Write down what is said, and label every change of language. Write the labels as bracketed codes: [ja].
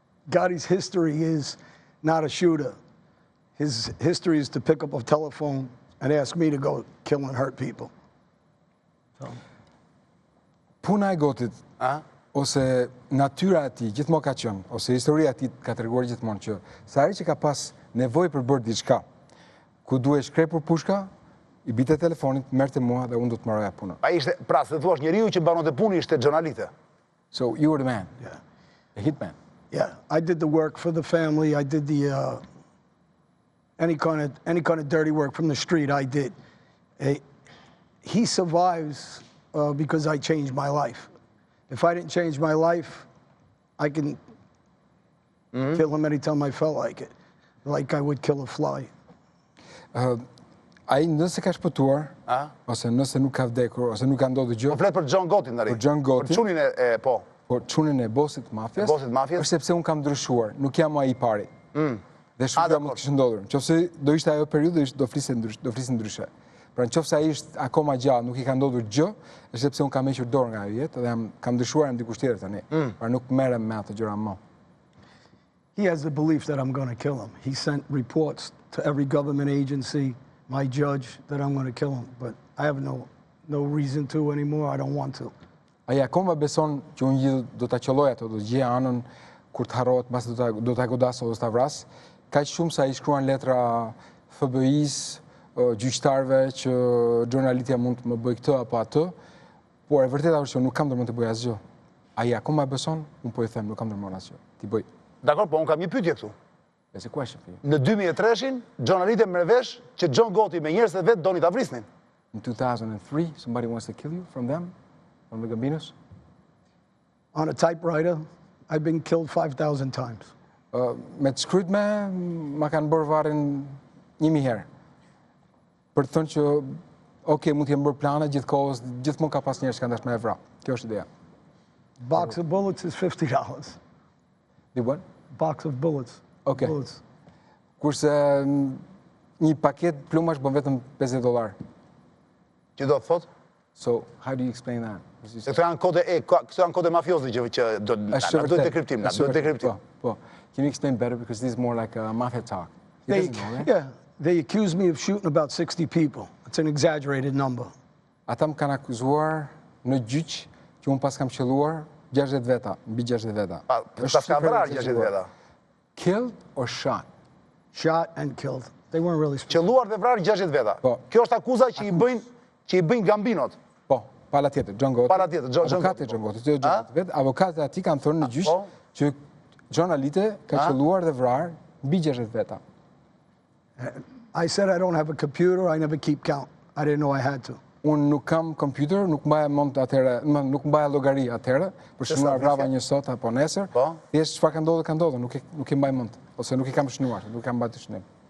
[en] Gotti's history is not a shooter. His history is to pick up a telephone and ask me to go kill and hurt people. [sq] Puna e Gotit, ose natyra e tij gjithmonë ka qenë, ose historia e tij ka treguar gjithmonë që sa herë që ka pas nevojë për bërë diçka, ku duhet shkrepur pushka, i bite telefonit, merrte mua dhe unë do të mbaroja punën. Ai ishte, pra, se thua, njeriu që mbaronte punën ishte Gjonalite. [en] So you were the man, Yeah. a hitman. Yeah, I did the work for the family. I did the any kind of dirty work from the street. I did. He survives because I changed my life. If I didn't change my life, I can kill him anytime I felt like it, like I would kill a fly. [sq] Ai nëse ka shpëtuar, ose nëse nuk ka vdekur, ose nuk ka ndodhur gjë, Po flet për John Gottin tani. Për John Gottin. Për çunin e po. por çunën e bosit mafjes, Bosit mafjes? është sepse unë kam ndryshuar, nuk jam ai i pari. Dhe shumë gjëra mund të kishte ndodhur. Nëse do ishte ajo periudhë, do flisë ndryshe. Pra nëse ai është akoma gjallë, nuk i ka ndodhur gjë, është sepse unë kam hequr dorë nga ajo jetë dhe kam ndryshuar në dikush tjetër tani. Pra nuk merrem me ato gjëra më. [en] He has the belief that I'm going to kill him. He sent reports to every government agency, my judge, that I'm going to kill him. But I have no reason to anymore. I don't want to. [sq] Ai akoma beson që unë gjithë do ta qelloj ato, do të gjej anën kur të harrohet, mbas do ta godas ose ta vras. Kaq shumë sa i shkruan letra FBI-s, gjyqtarëve që xhurnalitja mund të më bëj këtë apo atë, por e vërteta është që nuk kam ndërmend të bëj asgjë. Ai akoma beson, unë po i them, nuk kam ndërmend asgjë. Ti bëj. Dakor, po unë kam një pyetje këtu. [en] There's a question for you. [sq] Në 2003-shin, Gjonalite merr vesh që John Gotti me njerëzit e vet doni ta vrisnin. [en] In 2003, somebody wants to kill you from them, from the Gambinos? On a typewriter, I've been killed 5,000 times. [sq] Me të shkryt ma kanë bërë varrin 1000 herë. Për të thënë që, okay, mund t'jem bërë plane gjithkohës, gjithmonë ka pas njerëz që kanë dashur me e vra. Kjo është ideja. [en] Box of bullets is $50. Di what? Box of bullets. Okay. Bullets. [sq] Kurse një paket plumash bën vetëm $50. Që do të thotë? [en] So how do you explain that? [sq] Se këto janë kode mafiozi që duhet dekriptim, duhet dekriptim. Po. [en] Can you explain better because this is more like a mafia talk? He doesn't know, right? Yeah, they accused me of shooting about 60 people. It's an exaggerated number. [sq] Ata më kanë akuzuar në gjyq që unë pas kam qelluar 60 veta, mbi 60 veta. Pas ka vrarë 60 veta. [en] Killed or shot? Shot and killed. They weren't really specific. [sq] Qelluar dhe vrarë 60 veta. Po. Kjo është akuza që i bëjnë Gambinot. Po, pala tjetër, John Gotti. Pala tjetër, John Avokati John Gotti, avokatët ati kanë thënë në gjyq që John Alite ka qelluar dhe vrarë mbi 60 veta. [en] I said I don't have a computer, I never keep count. I didn't know I had to. [sq] Unë nuk kam kompjuter, nuk mbaja mend atëherë, nuk mbaja llogari atëherë, për shënuar vrava një sot apo nesër. Thjesht çfarë ka ndodhur, nuk e mbaj mend, ose nuk i kam shënuar, nuk kam mbajtur shënim.